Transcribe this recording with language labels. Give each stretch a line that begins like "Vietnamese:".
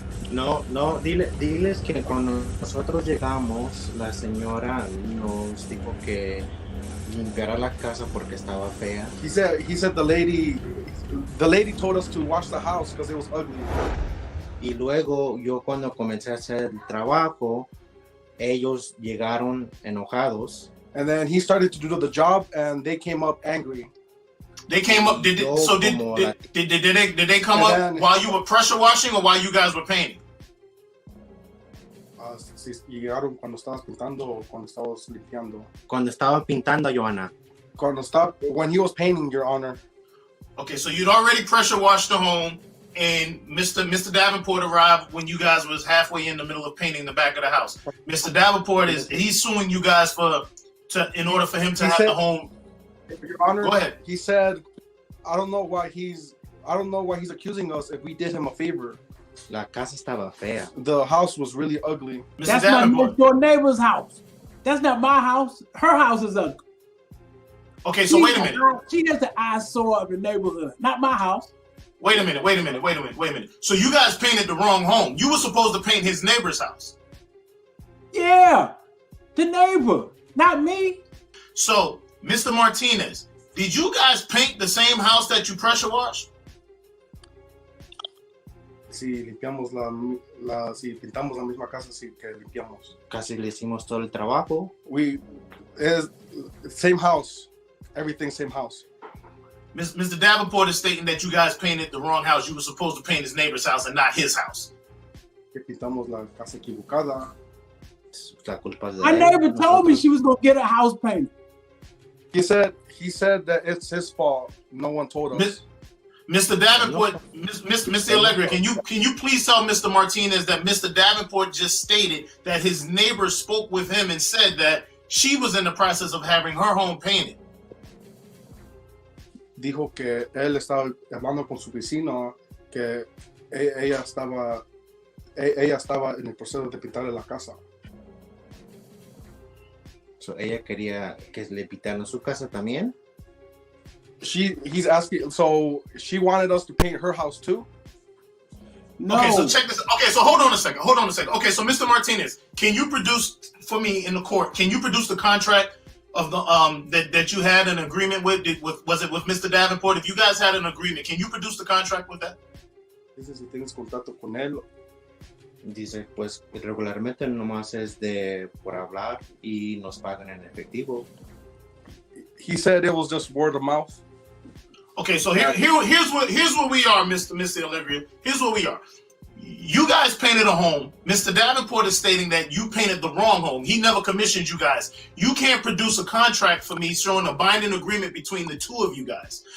Spanish: No, diles que cuando nosotros llegamos, la señora nos dijo que limpiara la casa porque estaba fea.
English: He said the lady told us to wash the house because it was ugly.
Spanish: Y luego yo cuando comencé a hacer el trabajo, ellos llegaron enojados.
English: And then he started to do the job, and they came up angry. They came up. Did they come up then, while you were pressure washing or while you guys were painting?
Spanish: Si llegaron cuando estabas pintando o cuando estabas limpiando. Cuando estaba pintando, Johanna.
English: When he was painting, Your Honor. Okay, so you'd already pressure washed the home, and Mr. Davenport arrived when you guys was halfway in the middle of painting the back of the house. Mr. Davenport he's suing you guys in order for him to have the home. Your Honor, Go ahead. He said, I don't know why he's accusing us if we did him a favor.
Spanish: La casa estaba fea.
English: The house was really ugly. Mr. That's my Davenport. next door neighbor's house. That's not my house. Her house is ugly. Okay, so wait a minute. She is the eyesore of the neighborhood, not my house. Wait a minute. So you guys painted the wrong home. You were supposed to paint his neighbor's house. Yeah, the neighbor, not me. So, Mr. Martinez, did you guys paint the same house that you pressure washed?
Spanish: Si limpiamos si pintamos la misma casa, sí que limpiamos. Casi le hicimos todo el trabajo.
English: It's same house, everything same house. Mr. Davenport is stating that you guys painted the wrong house. You were supposed to paint his neighbor's house and not his house.
Spanish: Que pintamos la casa equivocada. La culpa es de
English: My
Spanish: él.
English: neighbor told me she was gonna get a house painted. He said that it's his fault. No one told us. Mr. Davenport, Mr. Allegri, can you please tell Mr. Martinez that Mr. Davenport just stated that his neighbor spoke with him and said that she was in the process of having her home painted?
Spanish: Dijo que él estaba hablando con su vecino que ella estaba en el proceso de pintarle la casa. So, ella quería que le pintaran su casa también.
English: He's asking, so she wanted us to paint her house too? No. Okay, so check this. Okay, so hold on a second. Okay, so Mr. Martinez, can you produce for me in the court? Can you produce the contract of the that you had an agreement with? Was it with Mr. Davenport? If you guys had an agreement, can you produce the contract with that?
Spanish: Dice si tienes contacto con él. Dice, pues regularmente nomás es de por hablar y nos pagan en efectivo.
English: He said it was just word of mouth. Okay, so here's what we are, Mr. Olivia. Here's what we are. You guys painted a home. Mr. Davenport is stating that you painted the wrong home. He never commissioned you guys. You can't produce a contract for me showing a binding agreement between the two of you guys.